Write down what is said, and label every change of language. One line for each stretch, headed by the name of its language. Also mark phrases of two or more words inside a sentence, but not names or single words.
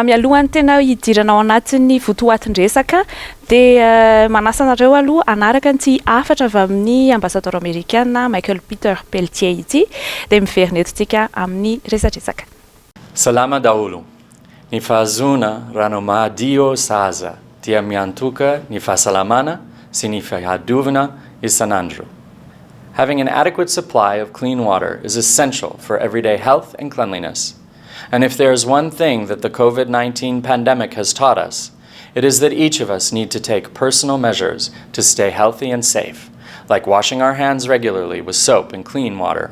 Malagasy: Mialohan'ny tena hidiranao anatin'ny votoatin-dresaka dia manasa anareo aloha anaraka ny afatra avy amin'ny
French: ambassadeur américain
Malagasy: Michael Peter Pelletier ity dia miverina eto tsika amin'ny resadresaka. Salama daholo. Ny fahazona ranomadio saza dia miantoka ny fahasalamana sy ny fihadiovana isanandro.
English: Having an adequate supply of clean water is essential for everyday health and cleanliness. And if there is one thing that the COVID-19 pandemic has taught us, it is that each of us need to take personal measures to stay healthy and safe, like washing our hands regularly with soap and clean water.